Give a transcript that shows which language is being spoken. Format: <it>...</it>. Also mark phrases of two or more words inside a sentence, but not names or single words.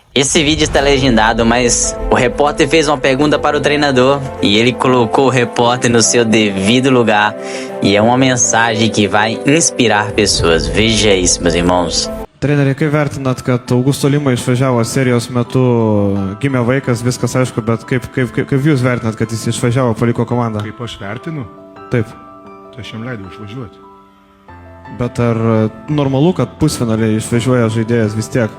<pt>Esse vídeo está legendado, mas o repórter fez uma pergunta para o treinador e ele colocou o repórter no seu devido lugar. E é uma mensagem que vai inspirar pessoas. Veja isso, meus irmãos.</pt> <lt>Treneri, kaip vertinat, kad Augusto Lima išvažiavo serijos metu, gimė vaikas, viskas aišku, bet kaip jūs vertinat, kad jis išvažiavo, paliko komandą? Kaip aš vertinu, Taip. tai aš jam leidau išvažiuoti. Bet ar normalu, kad pusfinaliai išvažiuoja žaidėjas vis tiek?</lt>